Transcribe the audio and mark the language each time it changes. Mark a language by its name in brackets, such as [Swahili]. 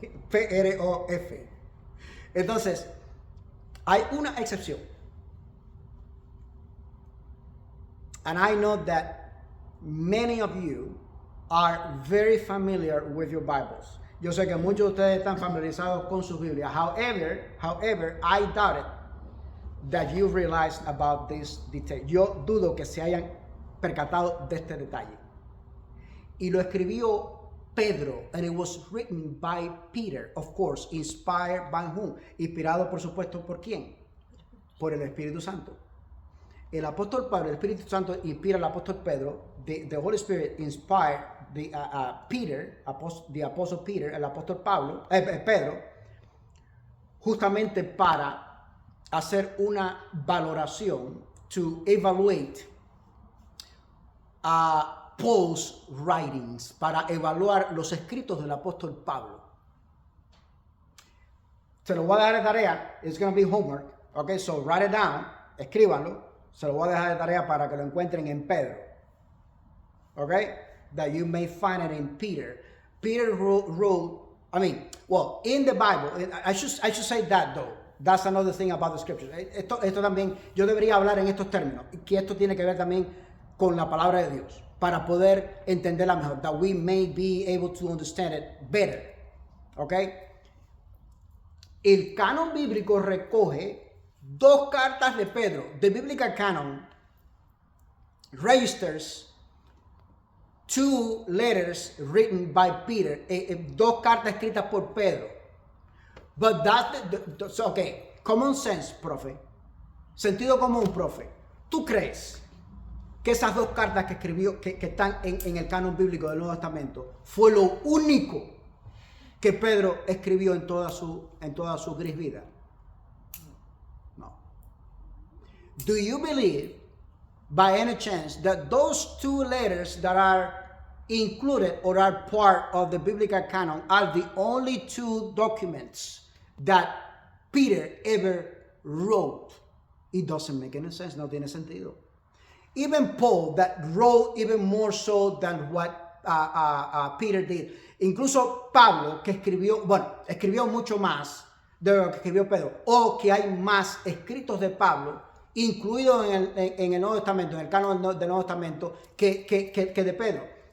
[Spanish] P-R-O-F. Entonces, hay una excepción. [English] And I know that many of you are very familiar with your Bibles. [Spanish] Yo sé que muchos de ustedes están familiarizados con sus Biblias. [English] However, I doubt it that you realized about this detail. [Spanish] Yo dudo que se hayan percatado de este detalle. Y lo escribió [English] Pedro, and it was written by Peter, of course, inspired by whom? [Spanish] Inspirado, por supuesto, ¿por quién? Por el Espíritu Santo. El apóstol Pablo, el Espíritu Santo inspira al apóstol Pedro. [English] The Holy Spirit inspired Peter, the apostle Peter, [Spanish] el apóstol Pedro, justamente para hacer una valoración, [English] to evaluate Paul's writings, [Spanish] para evaluar los escritos del apóstol Pablo. Se lo voy a dejar de tarea. [English] It's going to be homework. Okay, so write it down. [Spanish] Escríbanlo. Se lo voy a dejar de tarea para que lo encuentren en Pedro. [English] Okay? That you may find it in Peter. Peter wrote, in the Bible, I should say that though. That's another thing about the scriptures. [Spanish] Esto también, yo debería hablar en estos términos, que esto tiene que ver también con la palabra de Dios, para poder entenderla mejor. [English] That we may be able to understand it better. Okay? [Spanish] El canon bíblico recoge 2 cartas de Pedro. [English] The biblical canon registers 2 letters written by Peter. [Spanish] 2 cartas escritas por Pedro. [English] But that's okay. Common sense, profe. [Spanish] Sentido común, profe. ¿Tú crees que esas 2 cartas que escribió, que están en el canon bíblico del Nuevo Testamento, fue lo único que Pedro escribió en toda su gris vida? [English] Do you believe, by any chance, that those 2 letters that are included or are part of the biblical canon are the only 2 documents that Peter ever wrote? It doesn't make any sense. [Spanish] No tiene sentido. [English] Even Paul, that wrote even more so than what Peter did. [Spanish] Incluso Pablo, que escribió mucho más de lo que escribió Pedro, o que hay más escritos de Pablo incluido en el Nuevo Testamento, en el canon del Nuevo Testamento, que de Pedro.